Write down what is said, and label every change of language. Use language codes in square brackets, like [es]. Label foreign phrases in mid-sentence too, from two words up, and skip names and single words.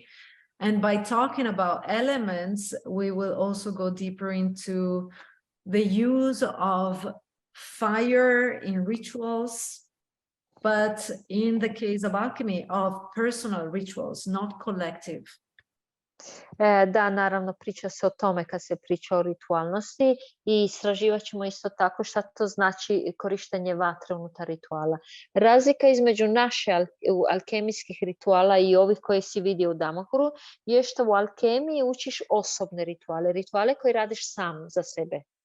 [en] And by talking about elements, we will also go deeper into the use of fire in rituals, but in the case of alchemy, of personal rituals, not collective. [hr] Da, naravno, priča se o tome kad se priča o ritualnosti i istraživat ćemo isto tako šta to znači korištenje vatre unutar rituala. Razlika između naše alkemijskih rituala i ovih koje si vidio u Damanhuru je što u alkemiji učiš osobne rituale, rituale koje radiš sam za sebe.